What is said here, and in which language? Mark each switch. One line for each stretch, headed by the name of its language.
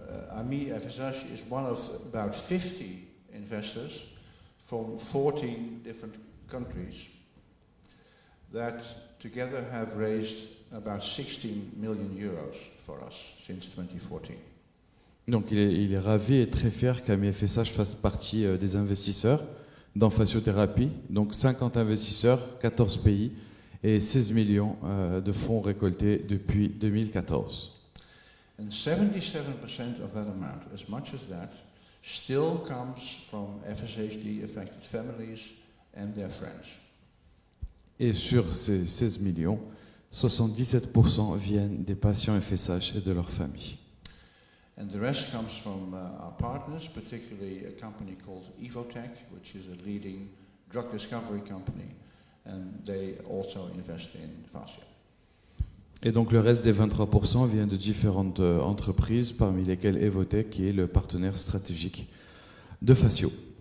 English: Ami FSH is one of about 50 investors from 14 different countries that together have raised about 16 million euros for us since 2014.
French: Donc il est ravi et très fier qu'AMI FSH fasse partie des investisseurs dans Fasciothérapie. Donc 50 investisseurs, 14 pays et 16 millions de fonds récoltés depuis 2014.
English: And 77% of that amount, as much as that, still comes from FSHD affected families and their friends.
French: Et sur ces 16 millions, 77% viennent des patients FSH et de leurs familles.
English: And the rest comes from our partners, particularly a company called Evotech, which is a leading drug discovery company, and they also invest in Fascia.
French: Et donc le reste des 23% vient de différentes entreprises, parmi lesquelles Evotech, qui est le partenaire stratégique de Fascio.